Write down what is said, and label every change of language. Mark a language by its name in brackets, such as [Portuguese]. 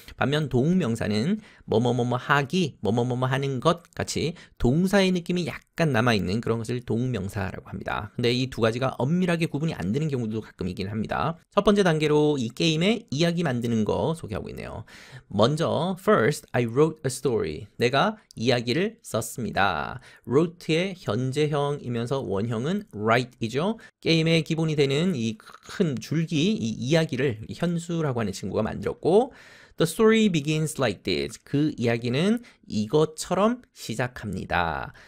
[Korean] 반면 동명사는 뭐뭐뭐뭐 하기, 뭐뭐뭐뭐 하는 것 같이 동사의 느낌이 약간 남아있는 그런 것을 동명사라고 합니다. 근데 이 두 가지가 엄밀하게 구분이 안 되는 경우도 가끔 있긴 합니다. 첫 번째 단계로 이 게임의 이야기 만드는 거 소개하고 있네요. 먼저 [English] first I wrote a story. [Korean] 내가 이야기를 썼습니다. wrote의 현재형이면서 원형은 write이죠. 게임의 기본이 되는 이 큰 긴 줄기 이 이야기를 현수라고 하는 친구가 만들었고 [English] The story begins like this. [Korean] 그 이야기는 이것처럼 시작합니다.